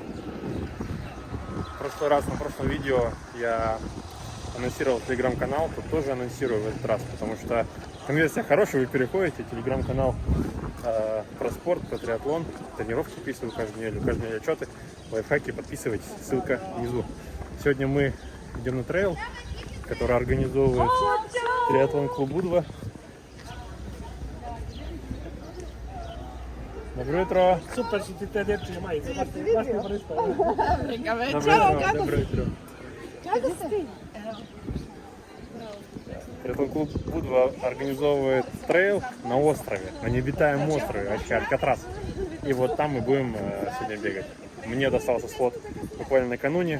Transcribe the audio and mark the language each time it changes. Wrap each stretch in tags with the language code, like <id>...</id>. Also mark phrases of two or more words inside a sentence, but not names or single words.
<ru>В прошлый раз, на прошлом видео я анонсировал телеграм-канал, тут тоже анонсирую в этот раз, потому что конверсия хорошая, вы переходите, телеграм-канал про спорт, про триатлон, тренировки записываю каждую неделю отчеты, лайфхаки, подписывайтесь, ссылка внизу. Сегодня мы идем на трейл, который организовывает триатлон клуб Будва. Доброе утро!</ru> <sr>Super si ti te lepši majice, baš ti pristao.</sr> <ru>Доброе утро!</ru> <sr>Kako si?</sr> <ru>Триатлон клуб Будва организовывает трейл на острове, на необитаемом острове Алькатрас. И вот там мы будем сегодня бегать. Мне достался слот буквально накануне.</ru>